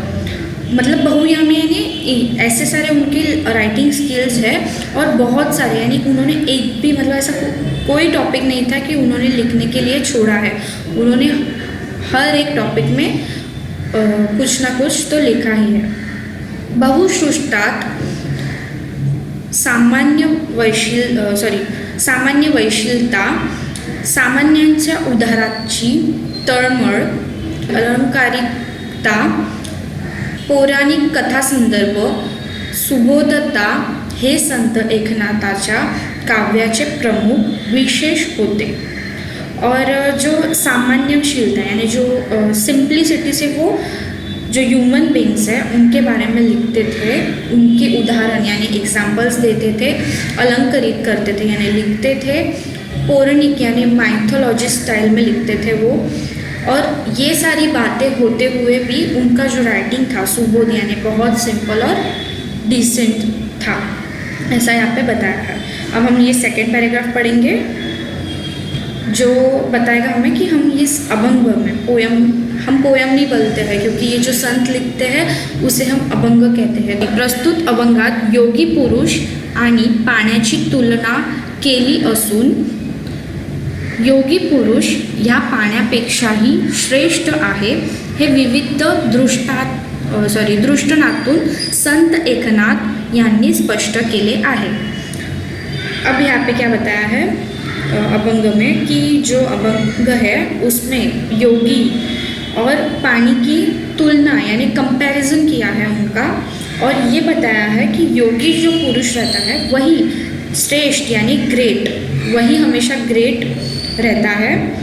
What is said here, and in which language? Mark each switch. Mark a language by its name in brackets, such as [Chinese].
[Hindi] मतलब बहुयामी यानी ऐसे सारे उनकी राइटिंग स्किल्स है और बहुत सारे, यानी उन्होंने एक भी मतलब ऐसा कोई टॉपिक नहीं था कि उन्होंने लिखने के लिए छोड़ा है। उन्होंने हर एक टॉपिक में कुछ ना कुछ तो लिखा ही है। [Marathi] बहुश्रुष्टात सामान्य वैशिलता, सामान्यांच्या उद्धाराची तळमळ, अलंकारिकता, पौराणिक कथासंदर्भ, सुबोधता हे संत एकनाथाच्या काव्याचे प्रमुख विशेष होते। [Hindi] और जो सामान्यशीलता यानी जो सिंप्लिसिटी से वो जो ह्यूमन बींग्स हैं उनके बारे में लिखते थे, उनके उदाहरण यानी एग्जाम्पल्स देते थे, अलंकरित करते थे यानी लिखते थे, पौराणिक यानी माइथोलॉजी स्टाइल में लिखते थे वो। और ये सारी बातें होते हुए भी उनका जो राइटिंग था सुबोध यानी बहुत सिंपल और डिसेंट था, ऐसा यहाँ पे बताया है। अब हम ये सेकेंड पैराग्राफ पढ़ेंगे जो बताएगा हमें कि हम इस अभंग में हम पोयम नहीं बोलते हैं, क्योंकि ये जो संत लिखते हैं उसे हम अभंग कहते हैं। [Marathi] प्रस्तुत अभंगात योगी पुरुष आणि पाण्याची तुलना केली असून योगी पुरुष ह्या पाण्यापेक्षाही श्रेष्ठ आहे हे विविध दृष्टनातून संत एकनाथ यांनी स्पष्ट केले आहे। [Hindi] अब यहाँ पे क्या बताया है अभंग में कि जो अभंग है उसमें योगी और पानी की तुलना यानी कंपैरिजन किया है उनका, और ये बताया है कि योगी जो पुरुष रहता है वही श्रेष्ठ यानी ग्रेट, वही हमेशा ग्रेट रहता है।